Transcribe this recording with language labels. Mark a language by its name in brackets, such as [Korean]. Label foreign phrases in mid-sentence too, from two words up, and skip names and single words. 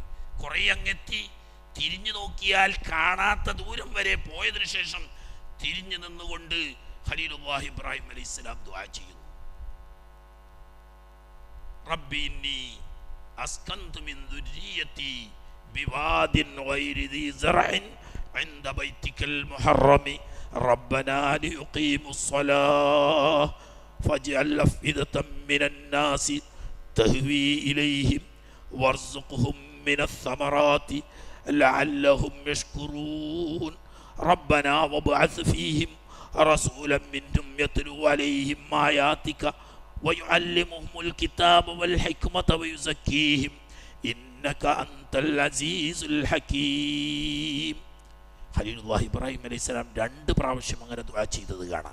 [Malayalam] കുറെ അങ്ങെത്തി തിരിഞ്ഞു നോക്കിയാൽ കാണാത്ത ദൂരം വരെ പോയതിനു ശേഷം തിരിഞ്ഞു നിന്നുകൊണ്ട് ഖലീലുല്ലാഹി ഇബ്രാഹിം അലൈഹിസ്സലാം ദുആ ചെയ്യുന്നു, [Arabic] ربي إني أسكنت من ذريتي بواد غير ذي زرع عند بيتك المحرم ربنا ليقيموا الصلاة فاجعل أفئدة من الناس تهوي إليهم وارزقهم من الثمرات لعلهم يشكرون ربنا وابعث فيهم رسولا منهم يتلو عليهم آياتك ويعلمهم الكتاب والحكمة ويزكيهم إنك أنت العزيز الحكيم. [Malayalam] ഖലീലുല്ലാഹി ഇബ്രാഹിം അലൈഹിസ്സലാം 2 പ്രാവശ്യം അങ്ങനെ ദുആ ചെയ്തത് കാണാം.